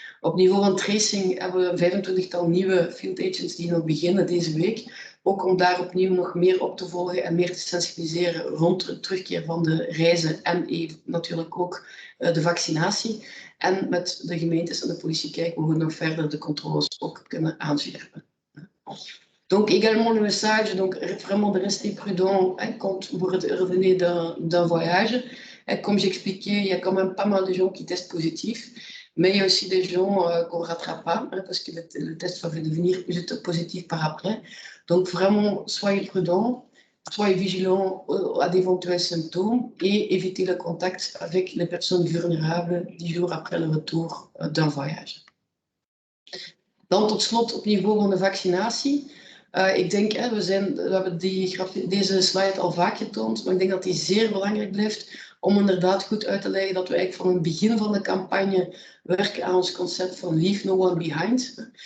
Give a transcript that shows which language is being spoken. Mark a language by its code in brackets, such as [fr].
[nl] Op niveau van tracing hebben we 25-tal nieuwe field agents die nog beginnen deze week. Ook om daar opnieuw nog meer op te volgen en meer te sensibiliseren rond de terugkeer van de reizen en natuurlijk ook de vaccinatie. En met de gemeentes en de politie kijken hoe we nog verder de controles ook kunnen aanscherpen. [fr] Donc également le message, donc vraiment de rester prudent quand vous revenez d'un voyage. Comme j'expliquais, il y a quand même pas mal de gens qui testent positif, mais il y a aussi des gens qu'on ne rattrape pas, parce que le test va devenir positif par après. Donc vraiment, soyez prudents, soyez vigilants à d'éventuels symptômes et évitez le contact avec les personnes vulnérables 10 jours après le retour d'un voyage. [nl] Dan tot slot op niveau van de vaccinatie. Ik denk, we hebben deze slide al vaak getoond, maar ik denk dat die zeer belangrijk blijft om inderdaad goed uit te leggen dat we eigenlijk van het begin van de campagne werken aan ons concept van Leave No One Behind.